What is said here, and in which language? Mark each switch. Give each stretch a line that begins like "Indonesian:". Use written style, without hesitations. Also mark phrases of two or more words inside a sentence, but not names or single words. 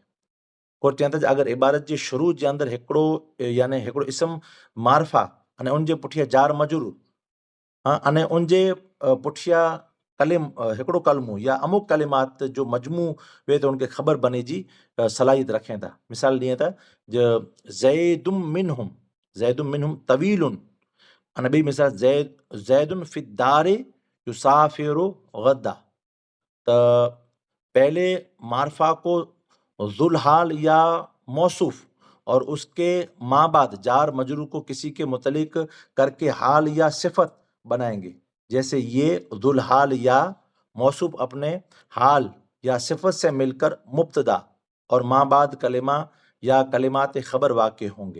Sindhi: को चवनि था अगर इबारत जे शुरू जे अंदर हिकिड़ो इसम मारफा अने उनजे पुठियां जार मजरूर, हाँ अने उनजे पुठियां हिकिड़ो कलमो या अमुक कलिमात जो मजमू वे तो उनके खबर बने जी सलाहियत रखें था। मिसाल ॾिए था जो
Arabic: زيدٌ منهم طويلٌ,
Sindhi: अने ॿी मिसाल
Arabic: زيدٌ في الدار يسافر غداً,
Urdu: त پہلے معرفہ کو ذوالحال یا موصوف اور اس کے ما بعد جار مجرور کو کسی کے متعلق کر کے حال یا صفت بنائیں گے، جیسے یہ ذوالحال یا موصوف اپنے حال یا صفت سے مل کر مبتدا اور ما بعد کلمہ یا کلمات خبر واقع ہوں گے.